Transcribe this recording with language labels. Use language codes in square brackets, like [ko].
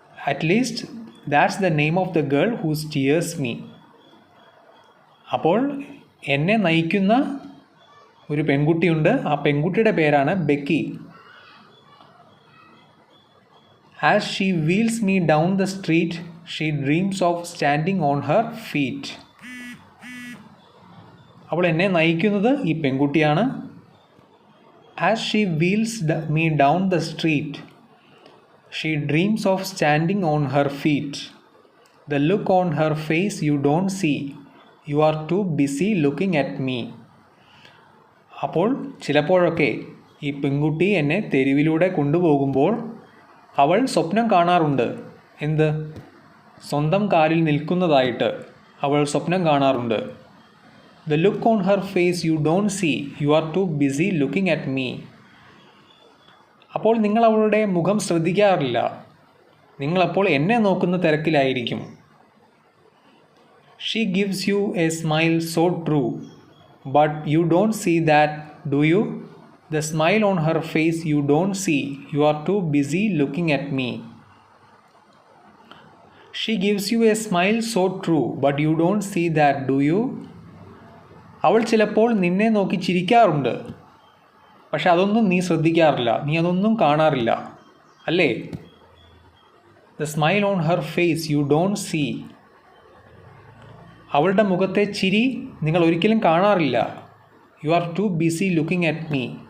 [en] At least that's the name of the girl who steers me. [ml] അപ്പോൾ എന്നെ നയിക്കുന്ന ഒരു പെൺകുട്ടിയുണ്ട്. ആ പെൺകുട്ടിയുടെ പേരാണ് Becky. [en] As she wheels me down the street, she dreams of standing on her feet. [ml] അപ്പോൾ എന്നെ നയിക്കുന്നത് ഈ പെൺകുട്ടിയാണ്. [en] As she wheels me down the street, she dreams of standing on her feet. The look on her face you don't see. You are too busy looking at me. [ml] അപ്പോൾ ചിലപ്പോഴൊക്കെ ഈ പെൺകുട്ടി എന്നെ തെരുവിലൂടെ കൊണ്ടുപോകുമ്പോൾ അവൾ സ്വപ്നം കാണാറുണ്ട്. എന്ത്? സ്വന്തം കാലിൽ നിൽക്കുന്നതായിട്ട് അവൾ സ്വപ്നം കാണാറുണ്ട്. [en] The look on her face you don't see. You are too busy looking at me. [ml] അപ്പോൾ നിങ്ങൾ അവളുടെ മുഖം ശ്രദ്ധിക്കാറില്ല. നിങ്ങളപ്പോൾ എന്നെ നോക്കുന്ന തിരക്കിലായിരിക്കും. [en] She gives you a smile so true, but you don't see that, do you? The smile on her face you don't see. You are too busy looking at me. She gives you a smile so true, but you don't see that, do you? [ml] അവൾ ചിലപ്പോൾ നിന്നെ നോക്കി ചിരിക്കാറുണ്ട്. പക്ഷെ അതൊന്നും നീ ശ്രദ്ധിക്കാറില്ല, നീ അതൊന്നും കാണാറില്ല അല്ലേ? [en] The smile on her face you don't see. [ml] അവളുടെ മുഖത്തെ ചിരി നിങ്ങൾ ഒരിക്കലും കാണാറില്ല. [en] You are too busy looking at me.